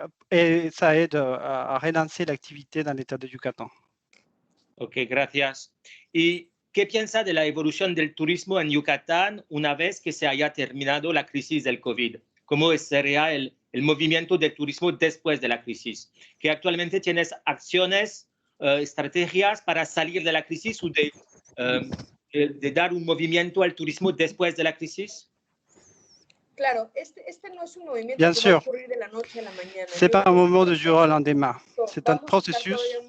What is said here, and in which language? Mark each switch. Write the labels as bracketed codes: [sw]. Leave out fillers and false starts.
[fr] Et ça aide à relancer l'activité dans l'État de Yucatan. [es] Ok, gracias. ¿Y qué piensa de la evolución del turismo en Yucatán una vez que se haya terminado la crisis del COVID? ¿Cómo sería el movimiento del turismo después de la crisis? ¿Que actualmente tienes acciones, estrategias para salir de la crisis o de dar un movimiento al turismo después de la crisis? Claro, este no es un movimiento Bien que va a ocurrir de la noche a la mañana. [fr] C'est pas un mouvement de jour au lendemain. C'est un processus.